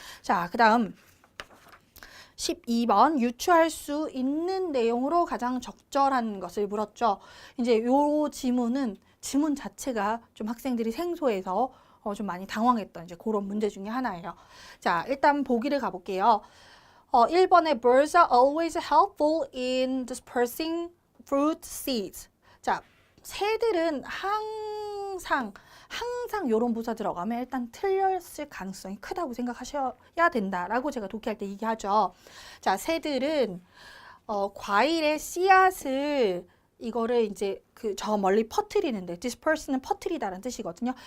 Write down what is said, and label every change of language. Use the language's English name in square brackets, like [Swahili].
[Korean] 자, 그 다음 12번 유추할 수 있는 내용으로 가장 적절한 것을 물었죠. 이제 요 지문 자체가 좀 학생들이 생소해서 좀 많이 당황했던 이제 그런 문제 중에 하나예요. 자, 일단 보기를 가볼게요. [English] 1번에 birds are always helpful in dispersing fruit seeds. [Korean] 자, 새들은 항상 이런 부사 들어가면 일단 틀렸을 가능성이 크다고 생각하셔야 된다라고 제가 독해할 때 얘기하죠. 자, 새들은 과일의 씨앗을 이거를 이제 저 멀리 퍼뜨리는데 disperse는 퍼뜨리다라는 뜻이거든요.